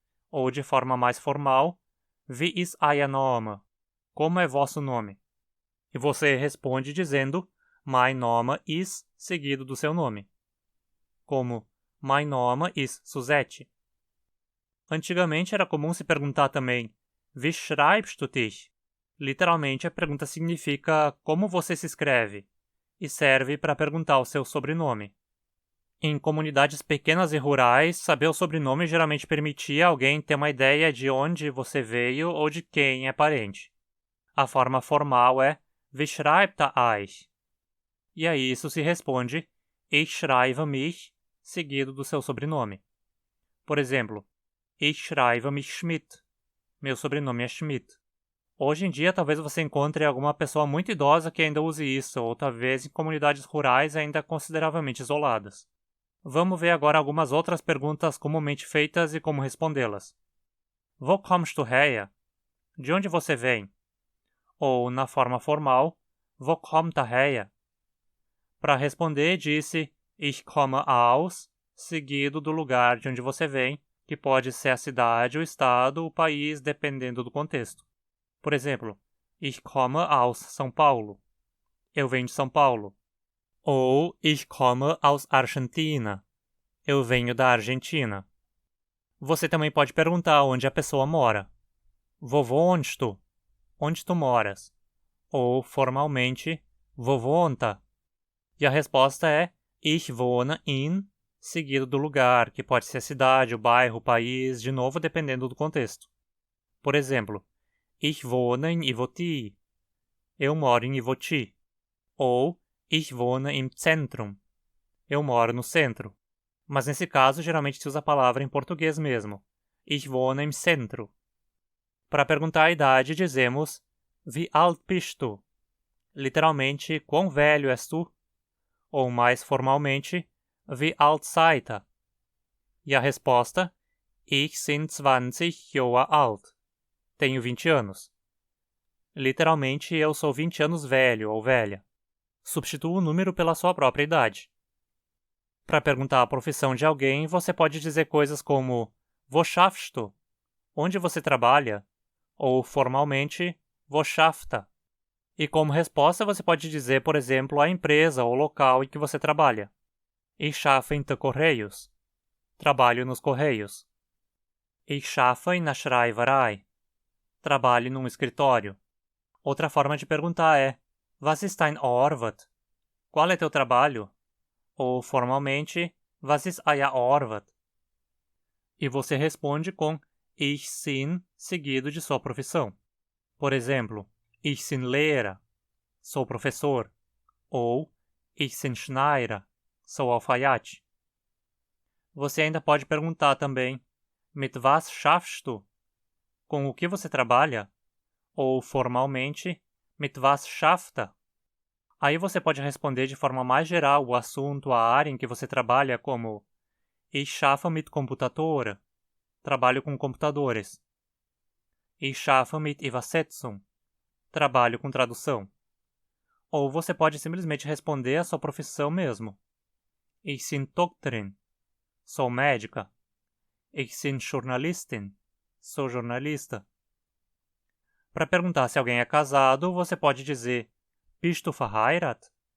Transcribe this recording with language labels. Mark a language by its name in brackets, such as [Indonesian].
[Portuguese] Ou, de forma mais formal, [Hunsrik] Wie ist euer Name? [Portuguese] Como é vosso nome? E você responde dizendo [Hunsrik] Mein Name ist, [Portuguese] seguido do seu nome. [Hunsrik] Como Mein Name ist Suzette. [Portuguese] Antigamente era comum se perguntar também [Hunsrik] Wie schreibst du dich? [Portuguese] Literalmente a pergunta significa como você se escreve e serve para perguntar o seu sobrenome. Em comunidades pequenas e rurais, saber o sobrenome geralmente permitia alguém ter uma ideia de onde você veio ou de quem é parente. A forma formal é [Hunsrik] Wie schreibt er euch? [Portuguese] E a isso se responde [Hunsrik] Ich schreibe mich, [Portuguese] seguido do seu sobrenome. Por exemplo, [Hunsrik] Ich schreibe mich Schmidt. [Portuguese] Meu sobrenome é Schmidt. Hoje em dia, talvez você encontre alguma pessoa muito idosa que ainda use isso, ou talvez em comunidades rurais ainda consideravelmente isoladas. Vamos ver agora algumas outras perguntas comumente feitas e como respondê-las. [Hunsrik] Wo kommst du her? [Portuguese] De onde você vem? Ou, na forma formal, [Hunsrik] Wo kommt er her? [Portuguese] Para responder, disse [Hunsrik] Ich komme aus, [Portuguese] seguido do lugar de onde você vem, que pode ser a cidade, o estado, o país, dependendo do contexto. Por exemplo, [Hunsrik] Ich komme aus São Paulo. [Portuguese] Eu venho de São Paulo. [Hunsrik] Ou Ich komme aus Argentina. [Portuguese] Eu venho da Argentina. Você também pode perguntar onde a pessoa mora. [Hunsrik] Wo wohnst du? [Portuguese] Onde tu moras? Ou, formalmente, [Hunsrik] Wo wohnt er? [Portuguese] E a resposta é [Hunsrik] Ich wohne in, [Portuguese] seguido do lugar, que pode ser a cidade, o bairro, o país, de novo dependendo do contexto. Por exemplo, [Hunsrik] Ich wohne in Ivoti. [Portuguese] Eu moro em Ivoti. Ou [Hunsrik] Ich wohne im Zentrum. [Portuguese] Eu moro no centro. Mas nesse caso, geralmente se usa a palavra em português mesmo. [Hunsrik] Ich wohne im Centro. [Portuguese] Para perguntar a idade, dizemos [Hunsrik] Wie alt bist du? [Portuguese] Literalmente, quão velho és tu? Ou mais formalmente, [Hunsrik] Wie alt seid ihr? [Portuguese] E a resposta, [Hunsrik] Ich bin 20 Jahre alt. [Portuguese] Tenho 20 anos. Literalmente, eu sou 20 anos velho ou velha. Substitua o número pela sua própria idade. Para perguntar a profissão de alguém, você pode dizer coisas como [Hunsrik] Wo schaffst du? [Portuguese] Onde você trabalha? Ou, formalmente, [Hunsrik] Wo schafft er? [Portuguese] E como resposta, você pode dizer, por exemplo, a empresa ou local em que você trabalha. [Hunsrik] Ich schaffe in den Correios. [Portuguese] Trabalho nos Correios. [Hunsrik] Ich schaffe in der Schreiberei. [Portuguese] Trabalho num escritório. Outra forma de perguntar é [Hunsrik] Was ist dein Arbeit? [Portuguese] Qual é teu trabalho? Ou, formalmente, [Hunsrik] Was ist euer Arbeit? [Portuguese] E você responde com [Hunsrik] Ich bin, [Portuguese] seguido de sua profissão. Por exemplo, [Hunsrik] Ich bin Lehrer, [Portuguese] sou professor. Ou [Hunsrik] Ich bin Schneider, [Portuguese] sou alfaiate. Você ainda pode perguntar também [Hunsrik] Mit was schaffst du? [Portuguese] Com o que você trabalha? Ou, formalmente, [Hunsrik] Mit was schafft er? [Portuguese] Aí você pode responder de forma mais geral o assunto, a área em que você trabalha, como [Hunsrik] Ich schaffe mit Computatoren. [Portuguese] Trabalho com computadores. [Hunsrik] Ich schaffe mit Übersetzung. [Portuguese] Trabalho com tradução. Ou você pode simplesmente responder a sua profissão mesmo. [Hunsrik] Ich bin Doktorin. [Portuguese] Sou médica. [Hunsrik] Ich bin Journalistin. [Portuguese] Sou jornalista. Para perguntar se alguém é casado, você pode dizer [Hunsrik] Bist du verheiratet?